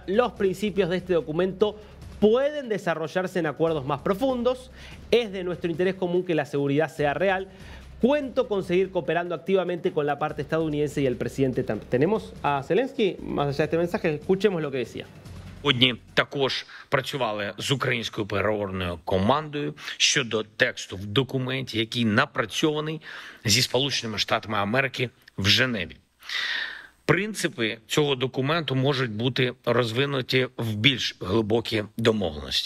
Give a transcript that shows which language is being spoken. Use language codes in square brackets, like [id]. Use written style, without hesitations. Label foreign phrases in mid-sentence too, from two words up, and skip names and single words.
[es] Los principios de este documento pueden desarrollarse en acuerdos más profundos. Es de nuestro interés común que la seguridad sea real. Cuento con seguir cooperando activamente con la parte estadounidense y el presidente Trump. Tenemos a Zelensky, más allá de este mensaje, escuchemos lo que decía. [uk] Сьогодні також працювали з українською переговорною командою щодо тексту в документі, який напрацьований зі Сполученими Штатами Америки в Женеві. Принципи цього документу можуть бути розвинуті в більш глибокі домовленості.